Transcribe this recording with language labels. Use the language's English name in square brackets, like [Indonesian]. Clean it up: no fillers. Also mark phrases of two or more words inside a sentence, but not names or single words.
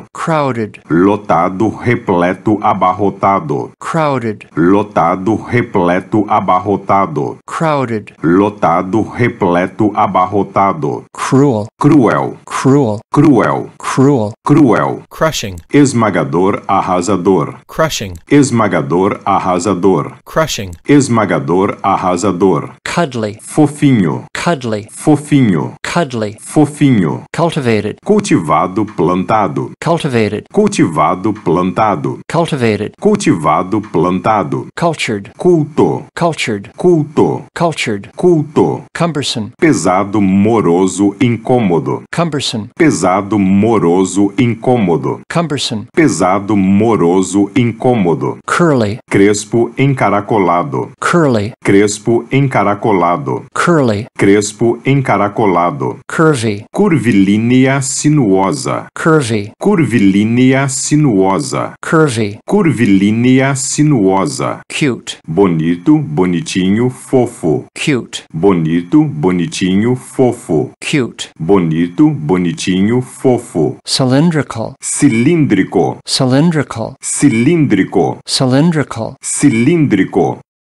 [English] crowded, [Portuguese] lotado, repleto, abarrotado, [English] crowded, [Portuguese] lotado, repleto, abarrotado, [English] crowded, [Portuguese] lotado, repleto, abarrotado, [English] cruel, [Portuguese] cruel, [English] cruel, [Portuguese] cruel, [English] cruel, [Portuguese] cruel, [English] crushing, [Portuguese] esmagador, arrasador, [English] crushing, [Portuguese] esmagador, arrasador, [English] crushing, [Portuguese] esmagador, arrasador, [English] cuddly, [Portuguese] fofinho, [English] cuddly, [Portuguese] fofinho, [English] cuddly, [Portuguese] fofinho, [English] cultivated, [Portuguese] cultivado, plantado, [English] cultivated, [Portuguese] cultivado, plantado, [English] cultivated, [Portuguese] cultivado, plantado, [English] cultured, [Portuguese] culto, [English] cultured, [Portuguese] culto, [English] cultured, [Portuguese] culto, [English] cumbersome, [Portuguese] pesado, moroso, incômodo, [English] cumbersome, [Portuguese] pesado, moroso, incômodo, [English] cumbersome, [Portuguese] pesado, moroso, incômodo, [English] curly, [Portuguese] crespo, encaracolado, [English] curly, [Portuguese] crespo, encaracolado, [English] curly, [Portuguese] crespo, encaracolado, [English] curvy, [Portuguese] curvilínea, sinuosa, [English] curvy, [Portuguese] curvilínea, sinuosa, [English] curvy, [Portuguese] curvilínea, sinuosa, [English] cute, [Portuguese] bonito, bonitinho, fofo, [English] cute, [Portuguese] bonito, bonitinho, fofo, [English] cute, [Portuguese] bonito, bonitinho, fofo, [English] cylindrical, [Portuguese] cilíndrico, [English] cylindrical, [Portuguese] cilíndrico, [English] cylindrical, [Portuguese] cilíndrico,